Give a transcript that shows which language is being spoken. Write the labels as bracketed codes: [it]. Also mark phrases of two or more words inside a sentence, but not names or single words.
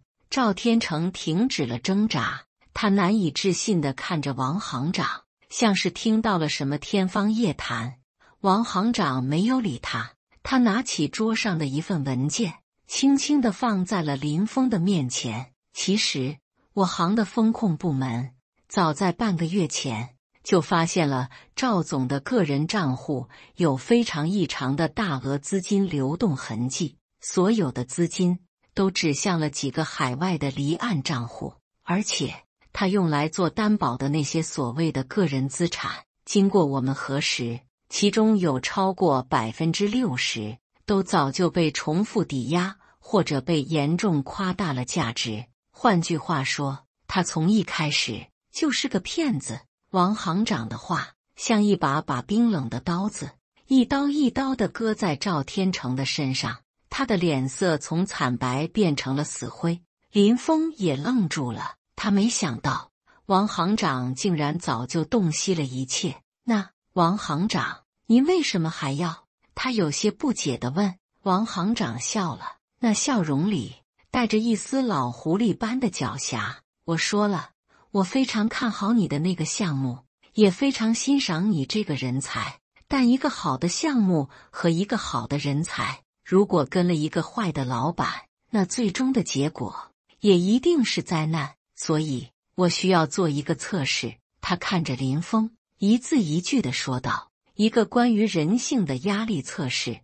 [zh] 趙天成停止了掙扎，他難以置信地看着王行長，像是聽到了什麼天方夜譚。王行長沒有理他，他拿起桌上的一份文件，輕輕地放在了林峰的面前。其實，我行的風控部門早在半個月前就發現了趙總的個人賬戶有非常異常的大額資金流動痕跡，所有的資金都指向了幾個海外的離岸賬戶，而且他用來做擔保的那些所謂的個人資產，經過我們核實，其中有超過 60% 都早就被重複抵押或者被嚴重誇大了價值。換句話說，他從一開始就是個騙子。王行長的話像一把冰冷的刀子，一刀一刀地割在趙天成的身上，他的臉色從慘白變成了死灰。林峰也愣住了，他沒想到王行長竟然早就洞悉了一切。那王行長，您為什麼還要？他有些不解地問。王行長笑了，那笑容裡帶着一絲老狐狸般的狡黠。我說了，我非常看好你的那個項目，也非常欣賞你這個人才，但一個好的項目和一個好的人才，如果跟了一個壞的老闆，那最終的結果也一定是災難。所以我需要做一個測試。他看着林峰，一字一句地說道，一個關於人性的壓力測試。